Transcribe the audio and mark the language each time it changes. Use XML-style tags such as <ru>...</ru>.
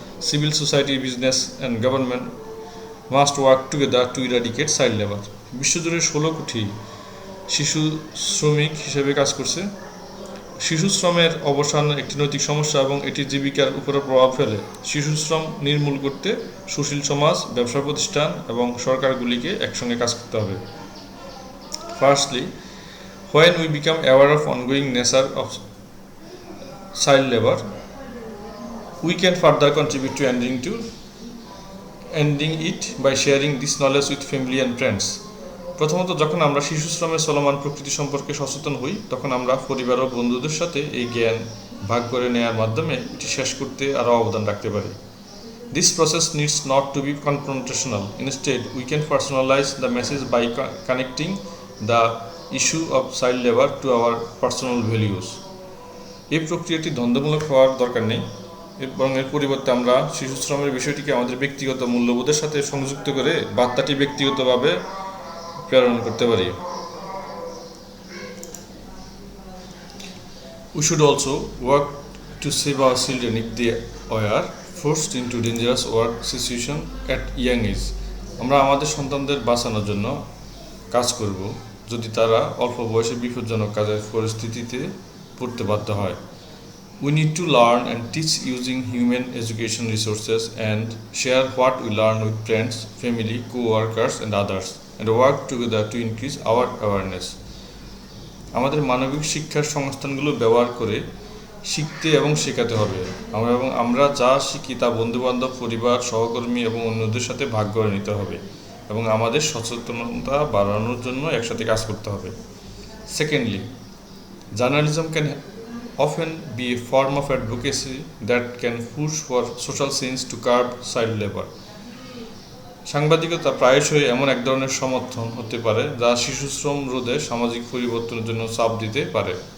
<en>Civil society, business, and government must work together to eradicate child labor.</en> <bn>বিশ্বজুড়ে 16 কোটি শিশু শ্রমিক হিসেবে কাজ করছে। শিশু শ্রমের অবসান একটি নৈতিক সমস্যা এবং এটি জীবিকার উপরে প্রভাব ফেলে। শিশু শ্রম নির্মূল করতে সুশীল সমাজ, ব্যবসা প্রতিষ্ঠান এবং সরকারগুলিকে একসঙ্গে কাজ করতে হবে।</bn> <en>Firstly, when we become aware of ongoing nature of child labor, we can further contribute to ending it by sharing this knowledge with family and friends.</en> <bn>প্রথমত, যখন আমরা শিশু শ্রমের চলমান প্রকৃতি সম্পর্কে সচেতন হই, তখন আমরা পরিবার ও বন্ধুদের সাথে এই জ্ঞান ভাগ করে নেওয়ার মাধ্যমে এটি শেষ করতে আরও অবদান রাখতে পারি।</bn> <en>This process needs not to be confrontational. Instead, we can personalize the message by connecting the issue of child labor to our personal values.</en> <bn>এই প্রক্রিয়াটি দ্বন্দ্বমূলক হওয়ার দরকার নেই, এবং এর পরিবর্তে আমরা শিশু শ্রমের বিষয়টিকে আমাদের ব্যক্তিগত মূল্যবোধের সাথে সংযুক্ত করে বার্তাটি ব্যক্তিগতভাবে প্রেরণ করতে পারি।</bn> <en>We should also work to save our children if they are forced into dangerous work situation at young age.</en> <bn>আমরা আমাদের সন্তানদের বাঁচানোর জন্য কাজ করব যদি তারা অল্প বয়সে বিপজ্জনক কাজের পরিস্থিতিতে পড়তে বাধ্য হয়।</bn> <en>We need to learn and teach using human education resources and share what we learn with friends, family, co-workers and others and work together to increase our awareness.</en> <bn>আমাদের মানবিক শিক্ষার সংস্থানগুলো ব্যবহার করে শিখতে এবং শেখাতে হবে। আমরা যা শিখি তা বন্ধুবান্ধব, পরিবার, সহকর্মী এবং অন্যদের সাথে ভাগ করে নিতে হবে এবং আমাদের সচেতনতা বাড়ানোর জন্য একসাথে কাজ করতে হবে।</bn> <en>Secondly, journalism can often be a form of advocacy that can push for social change to curb child labor.</en> <bn>সাংবাদিকতা প্রায়শই এমন এক ধরনের সমর্থন হতে পারে যা শিশু শ্রম রোধে সামাজিক পরিবর্তনের জন্য চাপ দিতে পারে।</bn>